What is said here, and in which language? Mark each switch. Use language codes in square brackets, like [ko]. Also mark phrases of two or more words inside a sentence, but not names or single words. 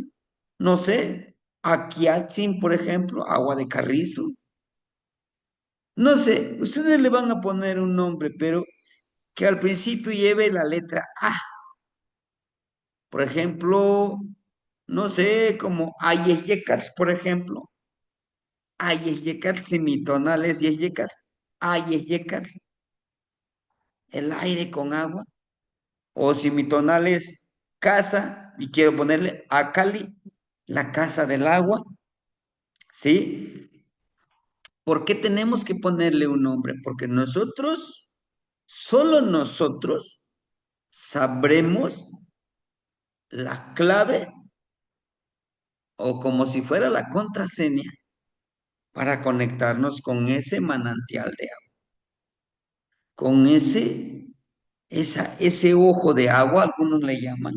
[es] No sé, Aquiatzin, por ejemplo, agua de carrizo. No sé, ustedes le van a poner un nombre, pero que al principio lleve la letra A. Por ejemplo, no sé, como Ayeyecats, por ejemplo. Ayeyecats, semitonales, Yeyecats. Ayeyecats, el aire con agua. O si mi tonal es casa y quiero ponerle Acali, la casa del agua, ¿sí? ¿Por qué tenemos que ponerle un nombre? Porque nosotros, solo nosotros, sabremos la clave o como si fuera la contraseña para conectarnos con ese manantial de agua, con ese ojo de agua, algunos le llaman.